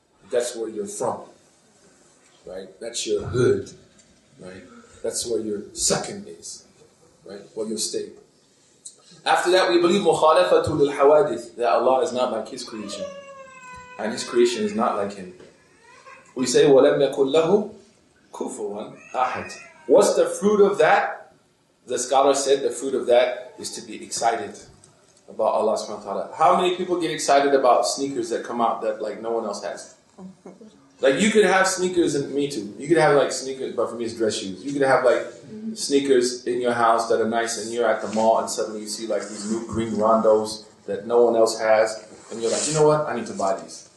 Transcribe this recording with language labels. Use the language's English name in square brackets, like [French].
[English] That's where you're from. Right? That's your hood. Right? That's where your second is. Right? Where you'll stay. After that, we believe [Arabic] مُخَالَفَةُ لِلْحَوَادِثِ, [English] that Allah is not like His creation. And His creation is not like Him. We say, [Arabic] وَلَمْ يَكُنْ لَهُ كُفُوًا أَحَدٍ. [English] What's the fruit of that? The scholar said the fruit of that is to be excited about Allah subhanahu wa ta'ala. How many people get excited about sneakers that come out that like no one else has? Like you could have sneakers, and me too. You could have like sneakers, but for me it's dress shoes. You could have like sneakers in your house that are nice, and you're at the mall and suddenly you see like these new green rondos that no one else has, and you're like, you know what? I need to buy these.